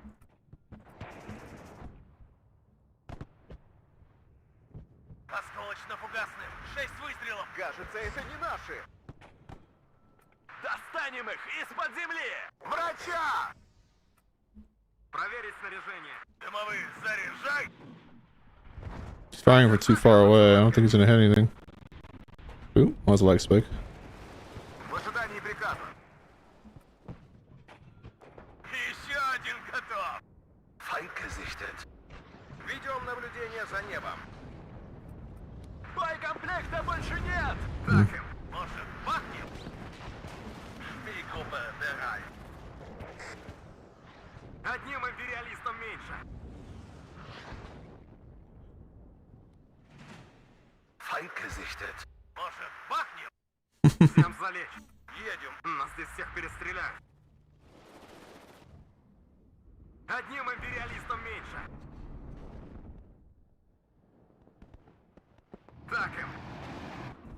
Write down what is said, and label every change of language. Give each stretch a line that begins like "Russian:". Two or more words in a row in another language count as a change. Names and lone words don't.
Russian: Осколочно-фугасным. 6 выстрелов. Кажется, это не наши. Достанем их из-под земли! Врача! Проверить снаряжение. Дымовые, заряжай!
English: He's firing from too far away. I don't think he's gonna hit anything. Ooh, that was a leg spike.
Russian: В ожидании приказа. Еще один готов.
German: Feind gesichtet.
Russian: Ведем наблюдение за небом. Боекомплекта больше нет. Так им. Может, бахнем? Шпигелба, bereit. Одним империалистом меньше.
German: Feind gesichtet.
Russian: Может, бахнем? Всем залечь. Едем. Нас здесь всех перестреляют. Одним империалистом меньше. Так им.